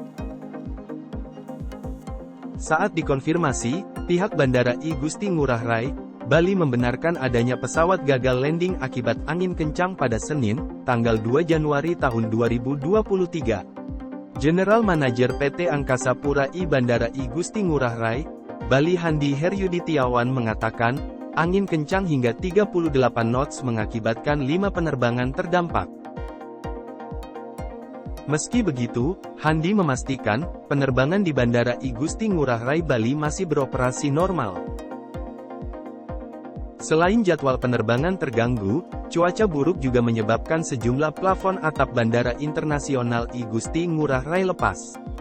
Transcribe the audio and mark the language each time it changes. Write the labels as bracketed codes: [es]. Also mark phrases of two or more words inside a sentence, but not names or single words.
[id] Saat dikonfirmasi, pihak Bandara I Gusti Ngurah Rai, Bali membenarkan adanya pesawat gagal landing akibat angin kencang pada Senin, tanggal 2 Januari tahun 2023. [en] General Manager [id] PT Angkasa Pura I Bandara I Gusti Ngurah Rai, Bali Handi Heryuditiawan mengatakan, angin kencang hingga 38 knots mengakibatkan 5 penerbangan terdampak. Meski begitu, Handi memastikan, penerbangan di Bandara I Gusti Ngurah Rai Bali masih beroperasi normal. Selain jadwal penerbangan terganggu, cuaca buruk juga menyebabkan sejumlah plafon atap Bandara Internasional I Gusti Ngurah Rai lepas.